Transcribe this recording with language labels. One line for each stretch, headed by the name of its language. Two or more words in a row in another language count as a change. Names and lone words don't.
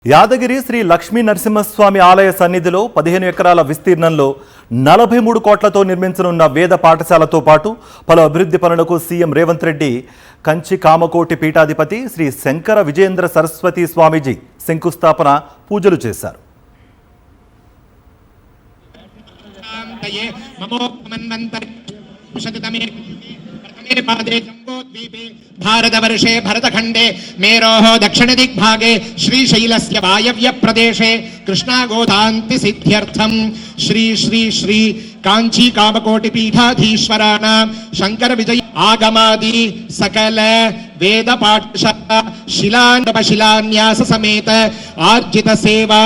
Telugu: యాదగిరి శ్రీ లక్ష్మీ నరసింహస్వామి ఆలయ సన్నిధిలో 15 ఎకరాల విస్తీర్ణంలో 43 కోట్లతో నిర్మించనున్న వేద పాఠశాలతో పాటు పలు అభివృద్ధి పనులకు సీఎం రేవంత్ రెడ్డి కంచి కామకోటి పీఠాధిపతి శ్రీ శంకర విజయేంద్ర సరస్వతి స్వామీజీ శంకుస్థాపన పూజలు చేశారు.
Sanskrit: भारतवर्षे भरतखंडे मेरोः दक्षिण दिग्भागे श्रीशैलस्य वायव्य प्रदेशे कृष्णागोदान्ति सिद्ध्यर्थं श्री श्री श्री कांची कामकोटि पीठाधीश्वराणां शंकर विजय आगमादि सकल वेद पाठशाला शिलान्यास समेत आर्जित सेवा